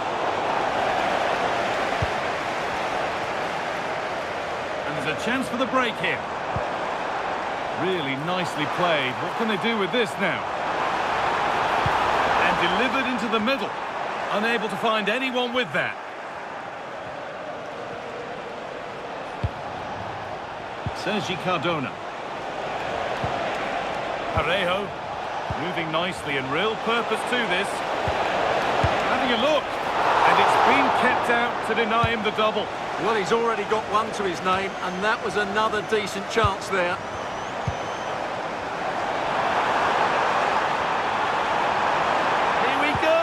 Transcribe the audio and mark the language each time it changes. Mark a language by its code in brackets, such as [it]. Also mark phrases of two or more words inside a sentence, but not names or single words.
[en] And there's a chance for the break here. Really nicely played. What can they do with this now? And delivered into the middle. Unable to find anyone with that. Sergi Cardona. Parejo. Moving nicely and real purpose to this. Having a look. And it's been kept out to deny him the double. Well, he's already got one to his name, and that was another decent chance there. Here we go!